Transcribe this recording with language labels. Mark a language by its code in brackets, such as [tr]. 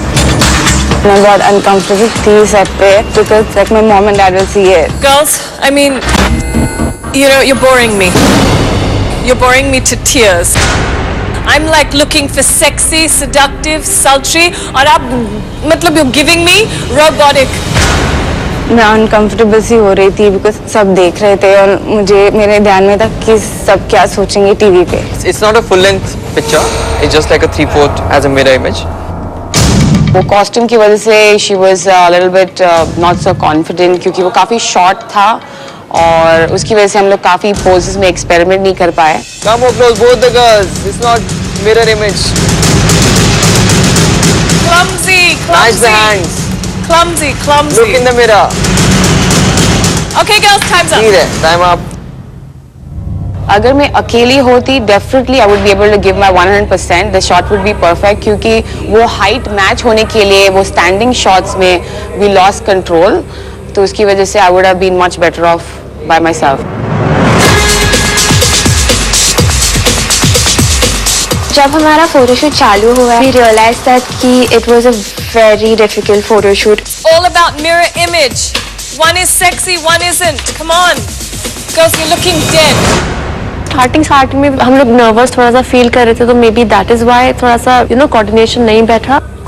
[hi] मैं बहुत [en] uncomfortable थी set पे because like my mom and dad will see it. Girls, I mean, you know, you're boring me. You're boring me to tears. I'm like looking for sexy, seductive, sultry, [hi] और आप मतलब [en] you're giving me robotic. [hi] मैं uncomfortable सी हो रही थी because सब देख रहे थे और मुझे मेरे ध्यान में था कि सब क्या सोचेंगे टीवी पे. [en] It's not a full-length picture. It's just like a 3/4 as a mirror image. [hi] वो कॉस्ट्यूम की वजह से [en] she was a little bit not so confident [hi] क्योंकि वो काफी short था और उसकी वजह से हम लोग काफी poses में experiment नहीं कर पाए. [en] Come more close, both the girls. It's not mirror image. Clumsy, Match clumsy. the hands. Clumsy, clumsy. Look in the mirror. Okay, girls, time's up. See there, time up. [hi] अगर मैं अकेली होती [en] definitely I would be able to give my 100%. The shot would be perfect [hi] क्योंकि वो height match होने के लिए वो standing shots में [en] we lost control. [hi] तो उसकी वजह से [en] I would have been much better off by myself. [hi] जब हमारा फोटोशूट चालू हुआ, [en] we realized that कि it was a very difficult photoshoot. All about mirror image. One is sexy, one isn't. Come on. Girls, you're looking dead. [hi] Starting में हम लोग nervous थोड़ा सा फील कर रहे थे तो [en] maybe that is why [hi] थोड़ा सा कोऑर्डिनेशन नहीं बैठा.